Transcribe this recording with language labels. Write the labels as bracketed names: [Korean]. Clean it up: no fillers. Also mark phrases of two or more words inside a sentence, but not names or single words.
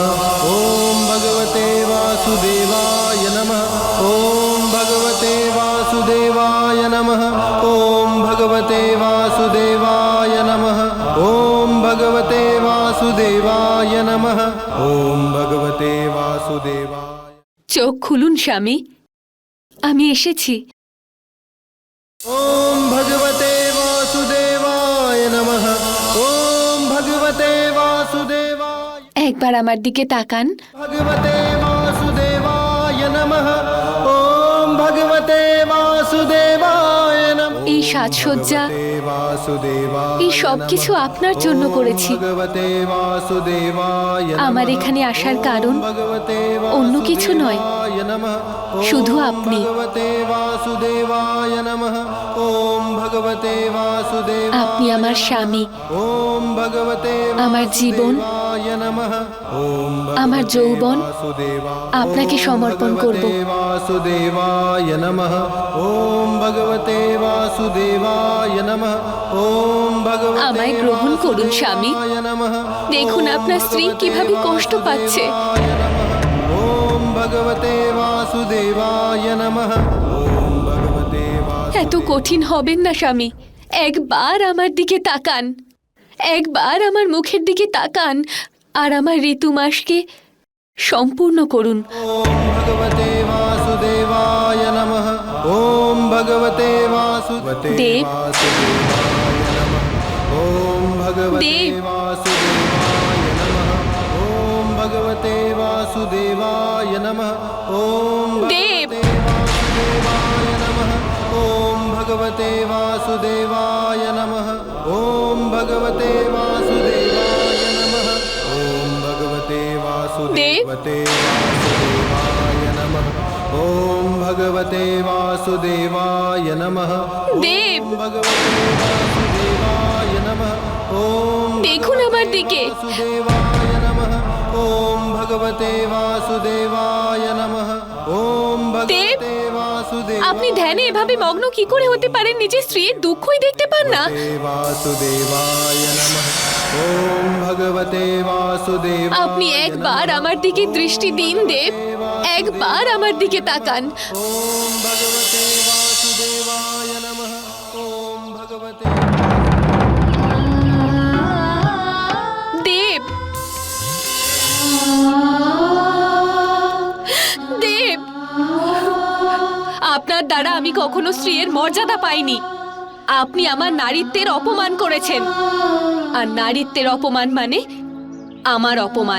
[Sanskrit] ॐ भगवते वासुदेवाय नमः। ॐ भगवते वासुदेवाय नमः। ॐ भगवते वासुदेवाय नमः। ॐ भगवते वासुदेवाय नमः। ॐ भगवते वासुदेवाय। [Bangla] চোখ খুলুন স্বামী, আমি এসেছি। [Sanskrit] ॐ भगवते वासुदेवाय नमः। ॐ भगवते वासुदेवाय। [Bangla] একবার আমার দিকে তাকান। [Sanskrit] भगवते वासुदेवाय नमः। ॐ भगवते वासुदेवाय नमः। [Bangla] এই সাজসজ্জা, এই সব কিছু আপনার জন্য করেছি। আমার এখানে আসার কারণ অন্য কিছু নয়, শুধু আপনি। আপনি আমার স্বামী, আমার জীবন, [Sanskrit] वासुदेवाय नमः ओम [Bangla] আমার যৌবন [Sanskrit] वासुदेवाय [Bangla] আপনাকে সমর্পণ করব। [Sanskrit] वासुदेवाय नमः ओम भगवते वासुदेवाय नमः ओम भगवते [Bangla] আমায় গ্রহণ করুন স্বামী। [Sanskrit] वासुदेवाय नमः [Bangla] দেখুন আপনার স্ত্রী কিভাবে কষ্ট পাচ্ছে। [Sanskrit] ओम भगवते वासुदेवाय नमः ओम भगवते [Bangla] এত কঠিন হবেন না স্বামী, একবার আমার দিকে তাকান, একবার আমার মুখের দিকে তাকান আর আমার ঋতুমাসকে সম্পূর্ণ করুন। [Sanskrit] ओम भगवते वासुदेवाय नमः ओम भगवते वासुदेवाय [Bangla] देव। [Sanskrit] नमः ओम भगवते [Bangla] देव। [Sanskrit] वासुदेवाय नमः ओम भगवते वासुदेवाय नमः ओम [Bangla] देव। [Sanskrit] वासुदेवाय नमः ओम भगवते वासुदेवाय नमः ओम भगवते वासुदेवाय नमः ओम भगवते वासुदेवते वासुदेवाय नमः ओम भगवते वासुदेवाय नमः [Bangla] দেব, [Sanskrit] भगवते वासुदेवाय नमः ओम [Bangla] দেখুন আমার দিকে। [Sanskrit] वासुदेवाय नमः ओम भगवते वासुदेवाय नमः ओम भगवते वासुदेवाय [Bangla] আপনি ধ্যানে এভাবে মগ্ন কি করে হতে পারেন? নিজের স্ত্রীর দুঃখই দেখতে পান না। [Sanskrit] वासुदेवाय नमः ओम भगवते वासुदेव [Bangla] আপনি একবার আমার দিকে দৃষ্টি দিন দেব, একবার আমার দিকে তাকান। [Sanskrit] ओम भगवते वासुदेवाय नमः ओम भगवते [Bangla] দেব, দেব, আপনার দ্বারা আমি কখনো স্ত্রীর মর্যাদা পাইনি। আপনি আমার নারীত্বের অপমান করেছেন, আর নারীত্বের অপমান মানে আমার অপমান।